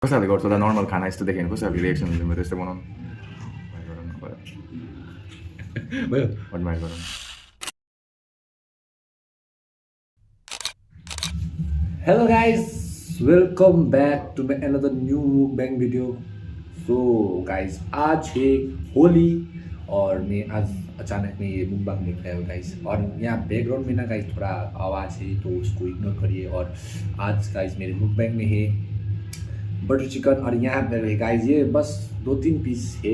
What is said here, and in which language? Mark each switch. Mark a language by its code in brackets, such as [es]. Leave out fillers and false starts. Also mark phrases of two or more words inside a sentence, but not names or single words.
[ne] कसैले गर्छ होला नर्मल खाना यस्तो देख्यो भने कसैले रिएक्सन हुन्छ मेरो यस्तो बनाउनु भयो एडमायर गरौँ [en] hello guys welcome back to my another new bang video. so guys [hi] आज है होली और मैं आज अचानक में ये मुकबांग देख रहे हो गाइस, और यहाँ बैकग्राउंड में ना गाइस थोड़ा आवाज़ है तो उसको इग्नोर करिए। और आज गाइस मेरे मुकबांग में है [en] butter chicken, [hi] और यहाँ पर है गाइस ये बस 2-3 पीस है।